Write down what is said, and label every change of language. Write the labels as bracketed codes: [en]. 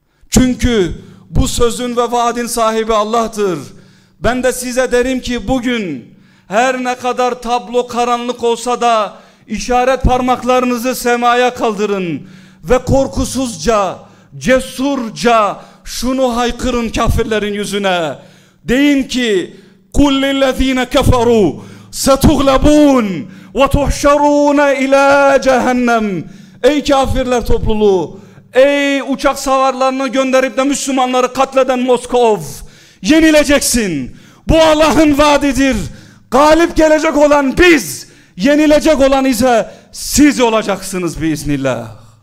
[tr] Çünkü bu sözün ve vaadin sahibi Allah'tır. Ben de size derim ki bugün her ne kadar tablo karanlık olsa da işaret parmaklarınızı semaya kaldırın ve korkusuzca, cesurca şunu haykırın kafirlerin yüzüne. Deyin ki [ar] قُلْ لِلَّذ۪ينَ كَفَرُوا سَتُغْلَبُونَ وَتُحْشَرُونَ اِلَى جَهَنَّمْ. [tr] Ey kafirler topluluğu, ey uçak savarlarını gönderip de Müslümanları katleden Moskov, yenileceksin. Bu Allah'ın vaadidir. Galip gelecek olan biz, yenilecek olan ise siz olacaksınız biiznillah.